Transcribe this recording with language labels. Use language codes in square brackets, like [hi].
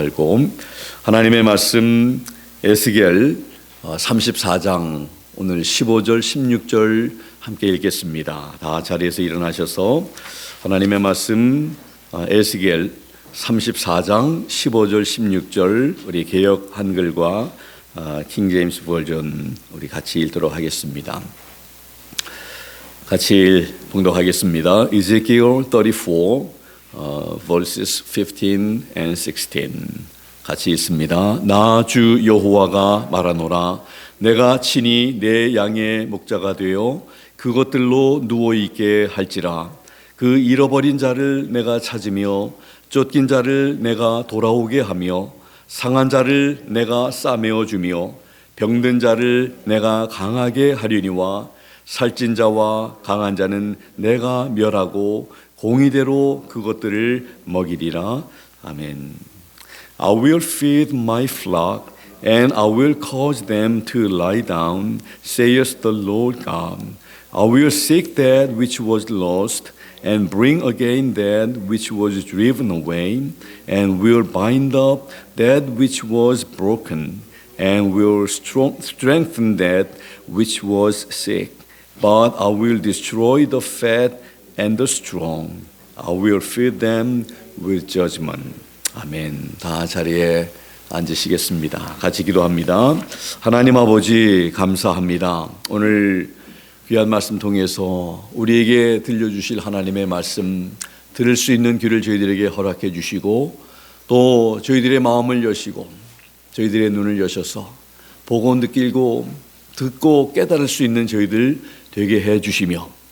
[ko] 알고 하나님의 말씀 에스겔 34장 오늘 15절 16절 함께 읽겠습니다. 다 자리에서 일어나셔서 하나님의 말씀 에스겔 34장 15절 16절 우리 개역 한글과 킹 제임스 버전 우리 같이 읽도록 하겠습니다. 같이 봉독하겠습니다. [en] Ezekiel 34 verses 15 and 16 [ko] 같이 읽습니다. 나 주 여호와가 말하노라. 내가 친히 내 양의 목자가 되어 그것들로 누워있게 할지라. 그 잃어버린 자를 내가 찾으며 쫓긴 자를 내가 돌아오게 하며 상한 자를 내가 싸매어 주며 병든 자를 내가 강하게 하려니와 살찐 자와 강한 자는 내가 멸하고 공의대로 그것들을 먹이리라. 아멘. [en] I will feed my flock and I will cause them to lie down, saith the Lord God. I will seek that which was lost and bring again that which was driven away, and will bind up that which was broken, and will strengthen that which was sick. But I will destroy the fat and the strong. I will feed them with judgment. [ko] 아멘. 다 자리에 앉으시겠습니다. 같이 기도합니다. 하나님 아버지 감사합니다. 오늘 귀한 말씀 통해서 우리에게 들려주실 하나님의 말씀 들을 수 있는 귀를 저희들에게 허락해 주시고 또 저희들의 마음을 여시고 저희들의 눈을 여셔서 보고 느끼고 듣고 깨달을 수 있는 저희들 되게 해 주시며